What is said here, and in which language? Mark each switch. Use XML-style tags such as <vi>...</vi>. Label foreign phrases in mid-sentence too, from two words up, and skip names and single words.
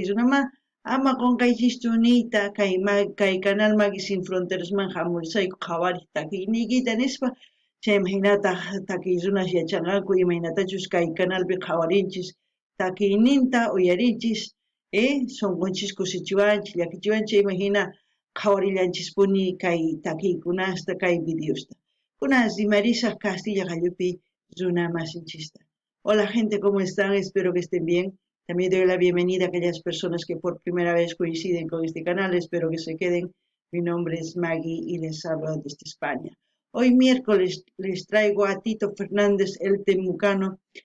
<qu>runama ama qunqaychischu niyta kay canal Maggie Sin Fronterasman hamurisayku qhawariq takiyniykita nispa chayman hinataq takiy runas yachanqanku imaynatachus kay canalpi qhawarinchis takiyninta uyarinchis sunqunchis kusichiwanchis llakichiwanchis chayman hina qhawarillanchispuni kay takiykunasta kay videosta kunas rimarisaq Castilla qallupi runa masinchista.</qu> <es>Hola gente, ¿cómo están? Espero que estén bien. También doy la bienvenida a aquellas personas que por primera vez coinciden con este canal. Espero que se queden. Mi nombre es Maggie y les hablo desde España. Hoy miércoles les traigo a Tito Fernández el Temucano.</es>